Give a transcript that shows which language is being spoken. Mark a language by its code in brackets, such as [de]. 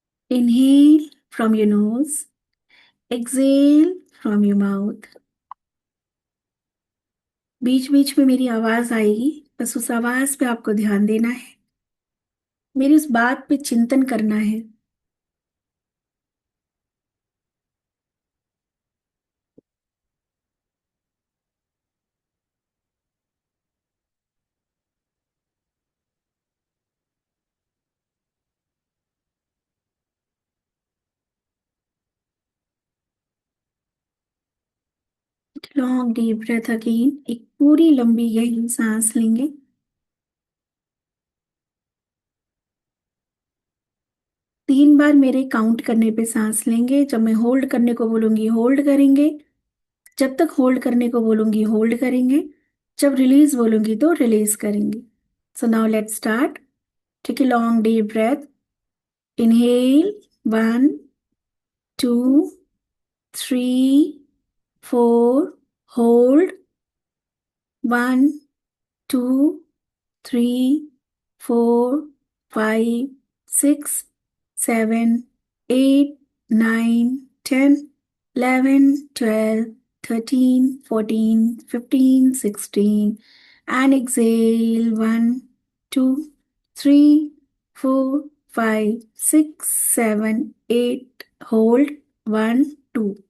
[en] Inhale from your nose, exhale from your mouth। [hi] बीच बीच में मेरी आवाज आएगी, बस उस आवाज पे आपको ध्यान देना है, मेरी उस बात पे चिंतन करना है। [en] long deep breath again, [hi] एक पूरी लंबी गहरी सांस लेंगे। 3 बार मेरे काउंट करने पे सांस लेंगे। जब मैं होल्ड करने को बोलूंगी होल्ड करेंगे, जब तक होल्ड करने को बोलूंगी होल्ड करेंगे, जब रिलीज बोलूंगी तो रिलीज करेंगे। [en] So now let's start. Take a long deep breath. Inhale 1 2 3 4, hold 1 2 3 4 5 6 7 8 9 10 11 12 13 14 15 16, and exhale 1 2 3 4 5 6 7 8, hold 1 2.